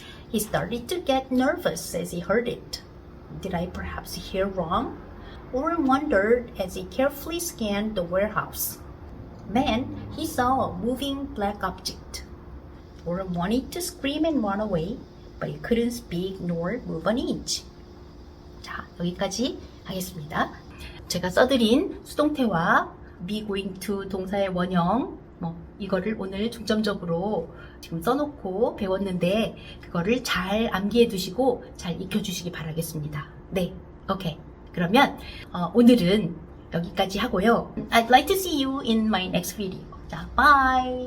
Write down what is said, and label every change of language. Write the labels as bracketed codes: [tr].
[en] He started to get nervous as he heard it. Did I perhaps hear wrong? Orm wondered as he carefully scanned the warehouse. Then he saw a moving black object. Orm wanted to scream and run away, but he couldn't speak nor move an inch. [ko] 자, 여기까지 하겠습니다. 제가 써드린 수동태와 be going to 동사의 원형 이거를 오늘 중점적으로 지금 써놓고 배웠는데 그거를 잘 암기해 두시고 잘 익혀주시기 바라겠습니다. 네, 오케이. 그러면 오늘은 여기까지 하고요. [en] I'd like to see you in my next video. 자, bye!